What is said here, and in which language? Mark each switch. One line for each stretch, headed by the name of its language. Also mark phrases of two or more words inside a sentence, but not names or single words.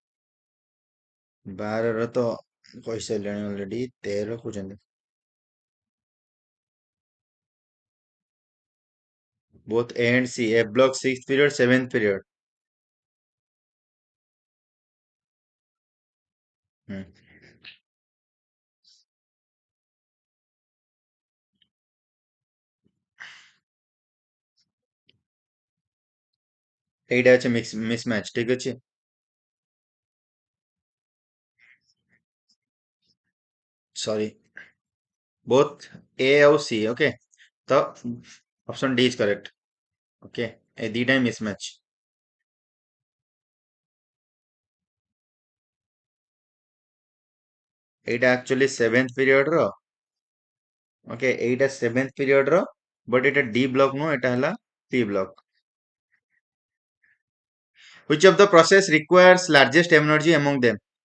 Odia: 12 ର ତ କହିସାରିଲାଣି ଅଲରେଡି 13 କହୁଛନ୍ତି
English: both A and C F block 6th period 7th period ହୁଁ
Odia: ଏଇଟା ଅଛି ମିସମ୍ୟାଚ ଠିକ ଅଛି ସରି
English: both A
Odia: ଆଉ C ଓକେ ତ ଅପସନ
English: D is correct
Odia: ଓକେ ଏ ଦିଟା ହିଁ ମିସମ୍ୟାଚ ଏଇଟା ଆକ୍ଚୁଆଲି
English: 7th period
Odia: ର ଓକେ ଏଇଟା
English: 7th period
Odia: ର ବଟ୍ ଏଇଟା
English: D block
Odia: ନୁହଁ ଏଟା ହେଲା
English: P block which of the process requires largest energy among them